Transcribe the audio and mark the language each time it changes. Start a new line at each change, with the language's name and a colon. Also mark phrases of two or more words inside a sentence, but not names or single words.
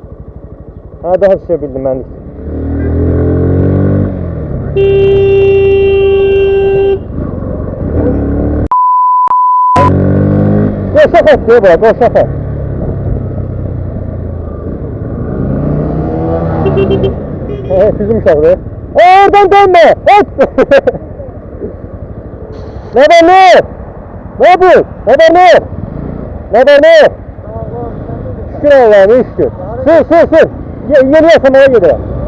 Azerbaijani: Hə, daha düşə bildim mənlik. Qoşaq et diyor bura, qoşaq et. Bizim uşaqdır. Oradan dönmə, et! Nə var ne?
Turkish: Ne bu? Ne var ne? Ne var ne? Şükür Allah'ım, iyi şükür. Sür. Yeni yaşamaya gidiyor.